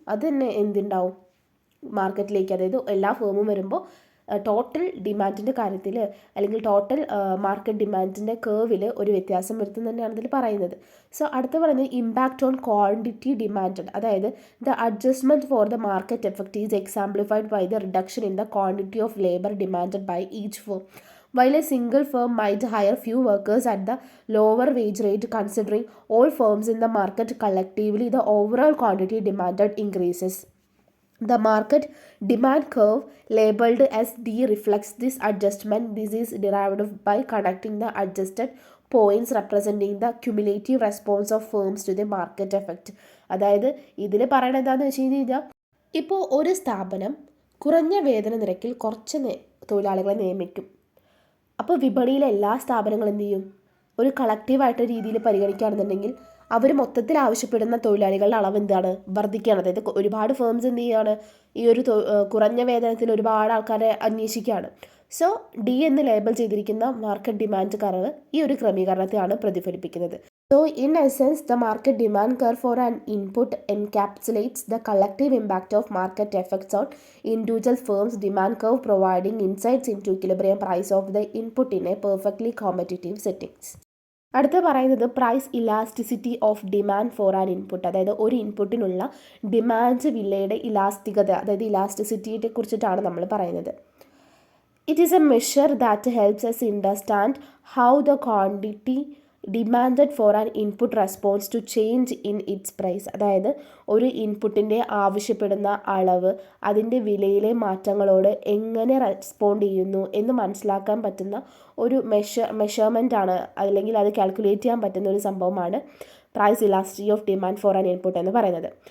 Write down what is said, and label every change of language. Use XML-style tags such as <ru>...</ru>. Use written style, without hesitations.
<ml>അത് തന്നെ എന്തുണ്ടാവും, മാർക്കറ്റിലേക്ക്, അതായത് എല്ലാ ഫേമും വരുമ്പോൾ ടോട്ടൽ ഡിമാൻഡിൻ്റെ കാര്യത്തിൽ അല്ലെങ്കിൽ ടോട്ടൽ മാർക്കറ്റ് ഡിമാൻഡിൻ്റെ കേർവിൽ ഒരു വ്യത്യാസം വരുത്തും തന്നെയാണ് ഇതിൽ പറയുന്നത്.</ml> <en>so</en> <ml>അടുത്ത പറയുന്നത്</ml> <en>Impact on quantity demand. അതായത് the adjustment for the market effect is exemplified by the reduction in the quantity of labour demanded by each firm. While a single firm might hire few workers at the lower wage rate, considering all firms in the market collectively, the overall quantity demanded increases. The market demand curve labeled as D reflects this adjustment. This is derived by connecting the adjusted points representing the cumulative response of firms to the market effect.</en> <ml>അതായത് ഇതിൽ പറയണത് എന്താണെന്ന് വെച്ച് കഴിഞ്ഞാൽ, ഇപ്പോൾ ഒരു സ്ഥാപനം കുറഞ്ഞ വേതന നിരക്കിൽ കുറച്ച് തൊഴിലാളികളെ നിയമിക്കും. അപ്പോൾ വിപണിയിലെ എല്ലാ സ്ഥാപനങ്ങളും എന്ത് ചെയ്യും, ഒരു കളക്റ്റീവായിട്ട് രീതിയിൽ പരിഗണിക്കുകയാണെന്നുണ്ടെങ്കിൽ അവർ മൊത്തത്തിൽ ആവശ്യപ്പെടുന്ന തൊഴിലാളികളുടെ അളവ് എന്താണ്, വർദ്ധിക്കുകയാണ്. അതായത് ഒരുപാട് ഫേംസ് എന്ത് ചെയ്യുകയാണ്, ഈ ഒരു കുറഞ്ഞ വേതനത്തിൽ ഒരുപാട് ആൾക്കാരെ അന്വേഷിക്കുകയാണ്. സോ ഡി എന്ന് ലേബൽ ചെയ്തിരിക്കുന്ന മാർക്കറ്റ് ഡിമാൻഡ് കർവ് ഈ ഒരു ക്രമീകരണത്തെയാണ് പ്രതിഫലിപ്പിക്കുന്നത്.</ml> <en>So in essence, the market demand curve for an input encapsulates the collective impact of market effects on individual firms' demand curve, providing insights into equilibrium price of the input in a perfectly competitive settings.</en> <ml>അടുത്ത പറയുന്നത്</ml> <en>Price elasticity of demand for an input.</en> <ml>അതായത് ഒരു ഇൻപുട്ടിനുള്ള demand വിലയുടെ ഇലാസ്തികത, അതായത് ഇലാസ്റ്റിസിറ്റിയെ കുറിച്ചിട്ടാണ് നമ്മൾ പറയുന്നത്.</ml> <en>It is a measure that helps us understand how the quantity demanded for an input responds to change in its price.</en> <ml>അതായത് ഒരു ഇൻപുട്ടിൻ്റെ ആവശ്യപ്പെടുന്ന അളവ് അതിൻ്റെ വിലയിലെ മാറ്റങ്ങളോട് എങ്ങനെ റെസ്പോണ്ട് ചെയ്യുന്നു എന്ന് മനസ്സിലാക്കാൻ പറ്റുന്ന ഒരു മെഷർമെൻ്റ് ആണ്, അല്ലെങ്കിൽ അത് കാൽക്കുലേറ്റ് ചെയ്യാൻ പറ്റുന്ന ഒരു സംഭവമാണ്</ml> <en>price elasticity of demand for an input</en> <ml>എന്ന് പറയുന്നത്.</ml>